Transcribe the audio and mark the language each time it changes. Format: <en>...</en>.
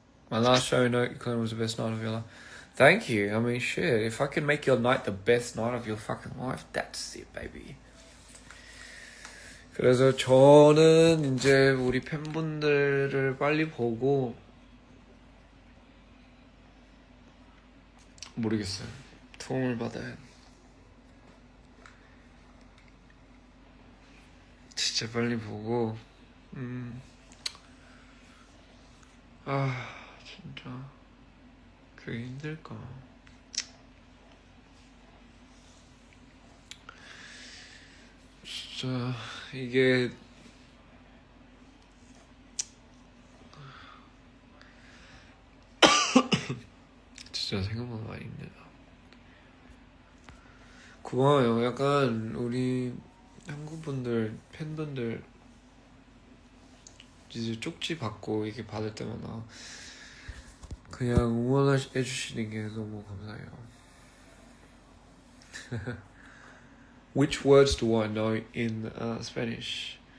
<en>My last show note, you claimed was the best night of your life. Thank you. I mean, shit. If I can make your night the best night of your fucking life, that's it, baby.</en> <ko>그래서 저는 이제 우리 팬분들을 빨리 보고 모르겠어요. 도움을 받아야 진짜 빨리 보고 진짜 그게 힘들까. 진짜 이게 진짜 생각보다 많이 힘들다. 고마워요. 약간 우리 한국분들 팬분들 이제 쪽지 받고 이렇게 받을 때마다 그냥 응원해주시는 게 너무 감사해요.</ko> <en>Which words do I know in Spanish?</en>